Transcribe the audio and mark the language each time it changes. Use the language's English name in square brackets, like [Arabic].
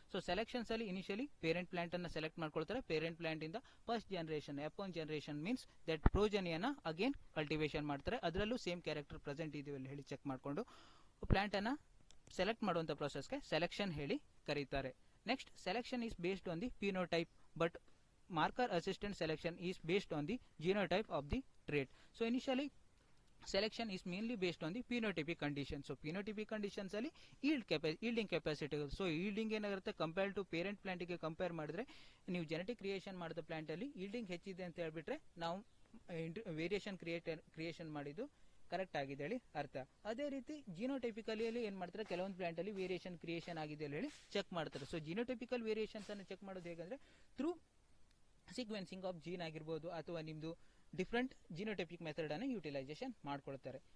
[Kannada] So selections ಅಲ್ಲಿ initially parent plant ಅನ್ನ select ಮಾಡ್ಕೊಳ್ತಾರೆ. ಪೇರೆಂಟ್ ಪ್ಲಾಂಟ್ ಇಂದ first generation F1 generation [English] means that [Kannada] ಪ್ರೋಜನಿಯನ್ನ again cultivation ಮಾಡ್ತಾರೆ. ಅದರಲ್ಲೂ ಸೇಮ್ ಕ್ಯಾರೆಕ್ಟರ್ ಪ್ರೆಸೆಂಟ್ ಇದೆಯೋ ಇಲ್ಲಿ ಹೇಳಿ ಚೆಕ್ ಮಾಡ್ಕೊಂಡು ಪ್ಲಾಂಟ್ ಅನ್ನ ಸೆಲೆಕ್ಟ್ ಮಾಡುವಂತ ಪ್ರೊಸೆಸ್ಗೆ ಸೆಲೆಕ್ಷನ್ ಹೇಳಿ ಕರೀತಾರೆ. [English] Next selection is based on the phenotype, but marker assisted selection is based on the genotype of the trait. So initially selection is mainly based on the phenotypic conditions. So phenotypic conditions ಅಲ್ಲಿ yielding capacity. So yielding ಏನಾಗಿರುತ್ತೆ? [Kannada] Compare to parent plant ಗೆ compare ಮಾಡಿದ್ರೆ ನೀವು genetic creation ಮಾಡಿದ plant ಅಲ್ಲಿ yielding ಹೆಚ್ಚಿದೆ ಅಂತ ಹೇಳ್ಬಿಟ್ರೆ ನಾವು ವೇರಿಯೇಷನ್ ಕ್ರಿಯೇಷನ್ ಮಾಡಿದ್ದು ಕರೆಕ್ಟ್ ಆಗಿದೆ ಹೇಳಿ ಅರ್ಥ. ಅದೇ ರೀತಿ ಜಿನೋಟೈಪಿಕಲಿ ಏನ್ ಮಾಡ್ತಾರೆ? ಕೆಲವೊಂದು ಪ್ಲಾಂಟ್ ಅಲ್ಲಿ ವೇರಿಯೇಷನ್ ಕ್ರಿಯೇಷನ್ ಆಗಿದೆ ಹೇಳಿ ಚೆಕ್ ಮಾಡ್ತಾರೆ. ಸೊ ಜಿನೋಟೈಪಿಕಲ್ ವೇರಿಯೇಷನ್ಸ್ ಅನ್ನು ಚೆಕ್ ಮಾಡೋದು ಹೇಗಂದ್ರೆ [English] through sequencing of gene [Kannada] ಆಗಿರ್ಬೋದು ಅಥವಾ ನಿಮ್ದು ಡಿಫ್ರೆಂಟ್ ಜಿನೋಟೈಪಿಕ್ ಮೆಥಡ್ ಅನ್ನು ಯುಟಿಲೈಸೇಷನ್ ಮಾಡ್ಕೊಳ್ತಾರೆ.